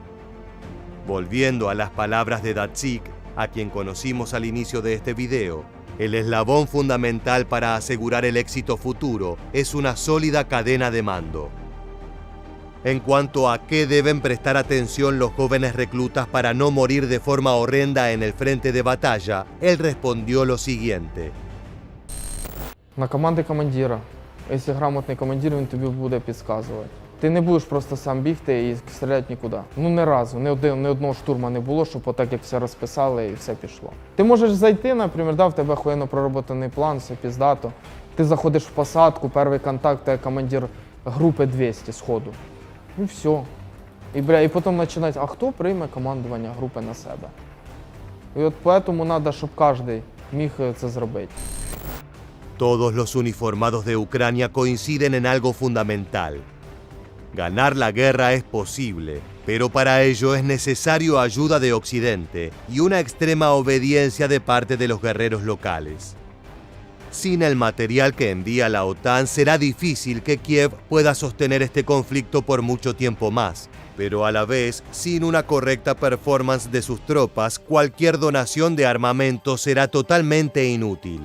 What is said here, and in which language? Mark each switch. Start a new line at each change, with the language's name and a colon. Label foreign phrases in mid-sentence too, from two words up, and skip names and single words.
Spanish: Volviendo a las palabras de Datsik, a quien conocimos al inicio de este video, el eslabón fundamental para asegurar el éxito futuro es una sólida cadena de mando. En cuanto a qué deben prestar atención los jóvenes reclutas para no morir de forma horrenda en el frente de batalla, él respondió lo siguiente.
Ukrainian: На команди командира. Якщо грамотний командир, він тобі буде підказувати. Ти не будеш просто сам бігти і стріляти нікуди. Ну, ні разу, ні одного штурма не було, щоб отак, як все розписали і все пішло. Ти можеш зайти, наприклад, в тебе охуєнно проработаний план, все піздато. Ти заходиш в посадку, перший контакт, ти командир групи 200 сходу. І все. І потім починають, а хто прийме командування групи на себе? І от тому треба, щоб кожен міг це зробити.
Spanish: Todos los uniformados de Ucrania coinciden en algo fundamental. Ganar la guerra es posible, pero para ello es necesario ayuda de Occidente y una extrema obediencia de parte de los guerreros locales. Sin el material que envía la OTAN será difícil que Kiev pueda sostener este conflicto por mucho tiempo más, pero a la vez, sin una correcta performance de sus tropas, cualquier donación de armamento será totalmente inútil.